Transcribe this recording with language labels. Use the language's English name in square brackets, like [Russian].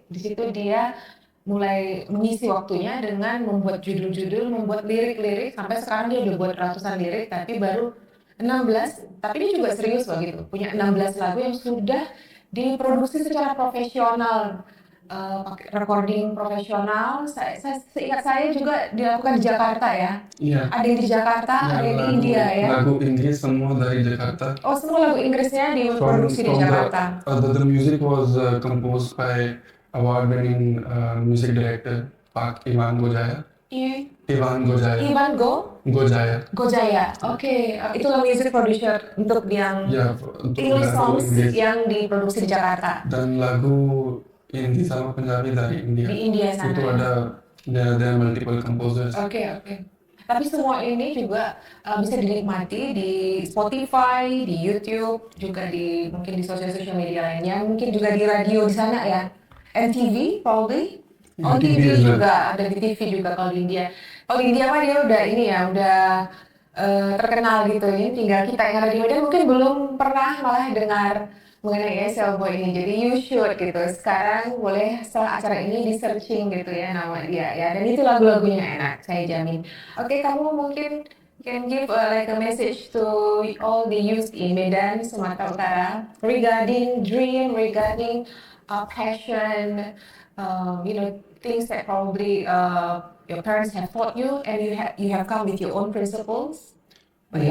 [Indonesian] Di situ dia mulai mengisi waktunya dengan membuat judul-judul, membuat lirik-lirik, sampai sekarang dia udah buat ratusan lirik, tapi baru 16, tapi dia juga serius loh gitu, punya 16 lagu yang sudah diproduksi secara profesional, pakai recording profesional. Seingat saya juga dilakukan di Jakarta ya. Iya. Ada yang di Jakarta, ada yang di India ya. Lagu Inggris semua dari Jakarta. Oh, semua lagu Inggrisnya diproduksi di Jakarta. [English] The music was composed by award-winning music director Pak Iwan Gojaya. [Indonesian] Iwan Gojaya. Gojaya. Oke, itulah [English] music producer [Indonesian] untuk yang Ya, untuk [English] English [Indonesian] lagu [English] songs [Indonesian] Inggris. yang diproduksi di Jakarta. Dan lagu Hindi sama Punjabi dari India. Di India sana. Itu ada [English] multiple composers. [Indonesian] Oke. Tapi semua ini juga bisa dinikmati di Spotify, di YouTube, juga mungkin di sosial media lainnya, mungkin juga di radio di sana ya. [English] MTV probably. Oh, [Indonesian] TV TV juga. juga, ada di TV juga kalau di India. Kalau di India mah dia udah ini ya, udah terkenal gitu. Ini tinggal kita yang ada di Medan mungkin belum pernah malah dengar mengenai ASL Boy ini. Jadi [English] you should [Indonesian] gitu. Sekarang boleh setelah acara ini di searching gitu ya nama dia ya. Dan itu lagu-lagunya enak, saya jamin. Oke, kamu mungkin [English] can give like a message to all the youth in Medan, Sumatera Utara regarding dream, regarding passion, things that probably your parents have taught you, and you have come with your own principles by